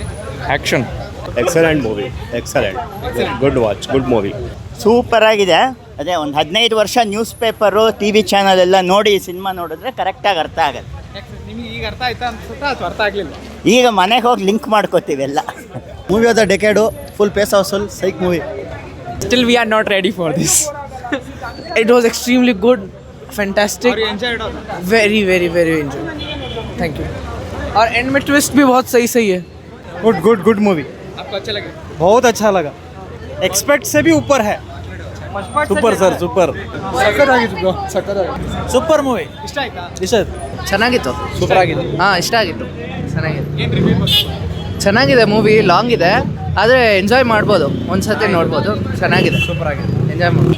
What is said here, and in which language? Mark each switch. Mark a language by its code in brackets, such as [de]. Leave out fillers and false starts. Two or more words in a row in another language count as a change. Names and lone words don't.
[en] Action. Excellent movie. Excellent. Good watch, good movie. [kn] ಸೂಪರ್ ಆಗಿದೆ. ಅದೇ ಒಂದು 15 ವರ್ಷ [en] news paper, TV channel [kn] ಎಲ್ಲ ನೋಡಿ ಸಿನಿಮಾ ನೋಡಿದ್ರೆ ಕರೆಕ್ಟಾಗಿ ಅರ್ಥ ಆಗುತ್ತೆ. ನಿಮಗೆ ಈಗ ಅರ್ಥ ಆಯ್ತಾ ಅನ್ಸುತ್ತಾ ಅಥವಾ ಅರ್ಥ ಆಗಲಿಲ್ಲ? ಈಗ ಮನೆಗೆ ಹೋಗಿ ಲಿಂಕ್ ಮಾಡ್ಕೋತೀವಿ ಎಲ್ಲ. [en] Movie of the decade, full pace of full psych movie. Still we are not ready for this. It was extremely good, fantastic. Are you enjoyed it? Very enjoyed. Thank you. [hi] और एंड में ट्विस्ट भी बहुत सही है. [en] good movie [hi] आपको अच्छा लगे? बहुत अच्छा लगा एक्सपेक्ट से भी ऊपर है [en] super sir super super movie [kn] ಇಷ್ಟ ಆಯ್ತಾ? ಇಷ್ಟ ಚೆನ್ನಾಗಿತ್ತು ಸೂಪರ್ ಆಗಿದೆ ಹಾಂ ಇಷ್ಟ ಆಗಿತ್ತು ಚೆನ್ನಾಗಿದೆ ಏನು ರಿವ್ಯೂ ಬಗ್ಗೆ? ಚೆನ್ನಾಗಿದೆ [en] movie long [kn] ಇದೆ ಆದರೆ ಎಂಜಾಯ್ ಮಾಡ್ಬೋದು ಒಂದ್ಸತಿ ನೋಡ್ಬೋದು ಚೆನ್ನಾಗಿದೆ ಸೂಪರ್ ಆಗಿದೆ ಎಂಜಾಯ್ ಮಾಡ್ಬೋದು